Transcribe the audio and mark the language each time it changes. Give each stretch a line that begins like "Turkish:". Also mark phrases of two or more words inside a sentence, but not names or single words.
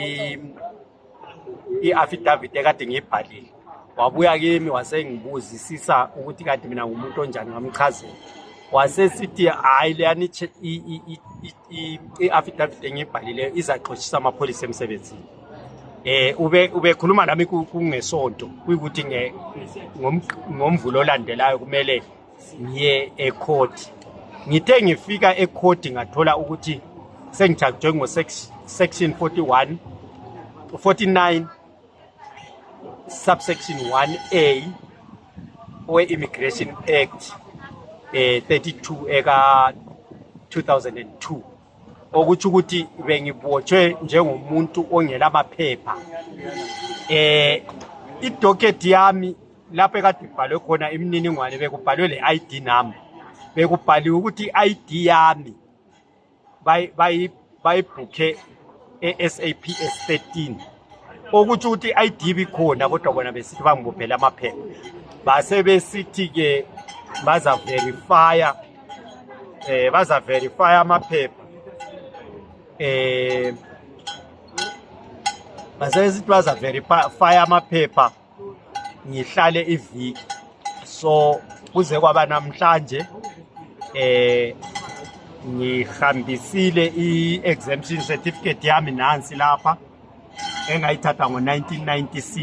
North Ndebele: i-affidavit ekade ngiyibhalile wabuya kimi wasengibuzisisa ukuthi kade mina ngumuntu onjani ngamchazela wasesithi hayi leyana i-affidavit engiyibhalile izaxoshisa amapholisa emsebenzini ubekhuluma nami kungesonto kuyikuthi ngomvulo olandelayo kumele ngiye ecourt ngithe ngifika ecourt ngathola ukuthi sengijajwe ngo-section 49 subsection 1A we-Immigration Act 32 eka 2002 okuthi ukuthi bengibotshwe njengomuntu ongela amaphepha idocket yami lapho ekade ibhalwe khona imininingwane bekubhalwe le
English: ID number
North Ndebele: bekubhaliwe ukuthi i-ID yami bayibhukhe e-SAPS 13 okuthi ukuthi i-ID bikhona kodwa bona besithi bangibophela amaphepha base besithi-ke baza-verify amaphepha base besithi baza-verify amaphepha ngihlale iviki so kuze kwaba namhlanje ngihambisile
English: i-exemption certificate
North Ndebele: yami nansi lapha engayithatha ngo-1996